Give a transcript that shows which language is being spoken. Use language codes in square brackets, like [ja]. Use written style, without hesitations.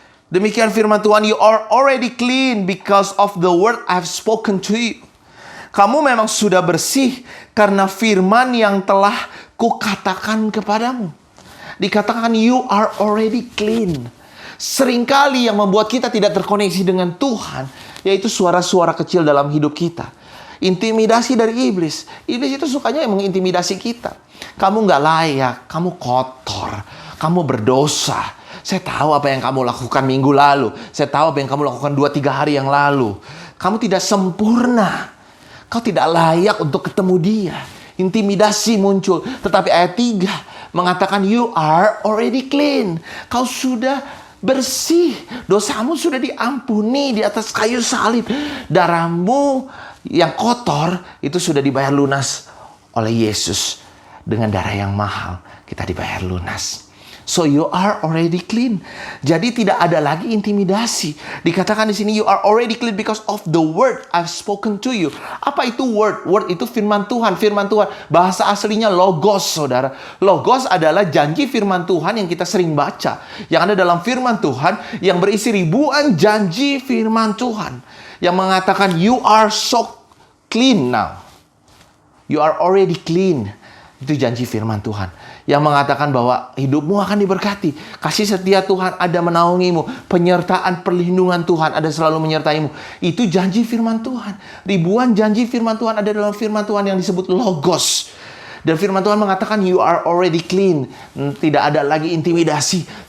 [id] Demikian firman Tuhan, [en] you are already clean because of the word I have spoken to you. [id] Kamu memang sudah bersih karena firman yang telah kukatakan kepadamu. Dikatakan [en] you are already clean. [id] Seringkali yang membuat kita tidak terkoneksi dengan Tuhan, yaitu suara-suara kecil dalam hidup kita. Intimidasi dari iblis. Iblis itu sukanya mengintimidasi kita. Kamu gak layak, kamu kotor, kamu berdosa. Saya tahu apa yang kamu lakukan minggu lalu. Saya tahu apa yang kamu lakukan 2-3 hari yang lalu. Kamu tidak sempurna. Kau tidak layak untuk ketemu dia. Intimidasi muncul. Tetapi ayat 3 mengatakan [en] you are already clean. [id] Kau sudah bersih. Dosamu sudah diampuni di atas kayu salib. Darahmu yang kotor itu sudah dibayar lunas oleh Yesus. Dengan darah yang mahal kita dibayar lunas. [en] So you are already clean. [id] Jadi tidak ada lagi intimidasi. Dikatakan di sini [en] you are already clean because of the word I've spoken to you. [id] Apa itu word? Word itu firman Tuhan. Firman Tuhan. Bahasa aslinya logos, saudara. Logos adalah janji firman Tuhan yang kita sering baca. Yang ada dalam firman Tuhan yang berisi ribuan janji firman Tuhan. Yang mengatakan [en] you are so clean now. You are already clean. [id] Itu janji firman Tuhan. Yang mengatakan bahwa hidupmu akan diberkati. Kasih setia Tuhan ada menaungimu. Penyertaan perlindungan Tuhan ada selalu menyertaimu. Itu janji firman Tuhan. Ribuan janji firman Tuhan ada dalam firman Tuhan yang disebut logos. Dan firman Tuhan mengatakan [en] you are already clean. [id] Tidak ada lagi intimidasi.